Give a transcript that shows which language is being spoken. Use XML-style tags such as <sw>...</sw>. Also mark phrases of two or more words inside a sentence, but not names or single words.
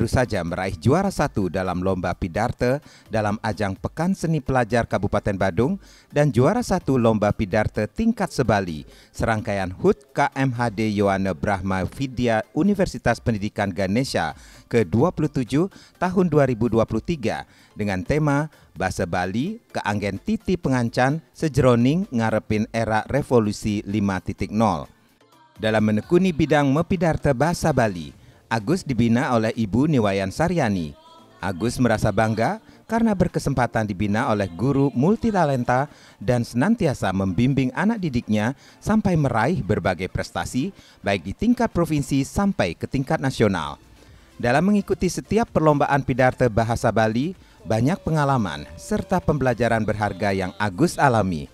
<id>saja meraih juara 1 dalam lomba pidato dalam ajang Pekan Seni Pelajar Kabupaten Badung dan juara 1 lomba pidato tingkat sebali serangkaian HUT KMHD Yohana Brahma Vidya Universitas Pendidikan Ganesha ke-27 tahun 2023 dengan tema Bahasa Bali keanggen titi pengancan sejeroning ngarepin era revolusi 5.0. Dalam menekuni bidang mepidarta bahasa Bali, Agus dibina oleh Ibu Niwayan Saryani. Agus merasa bangga karena berkesempatan dibina oleh guru multitalenta dan senantiasa membimbing anak didiknya sampai meraih berbagai prestasi baik di tingkat provinsi sampai ke tingkat nasional. Dalam mengikuti setiap perlombaan pidato bahasa Bali, banyak pengalaman serta pembelajaran berharga yang Agus alami.</id>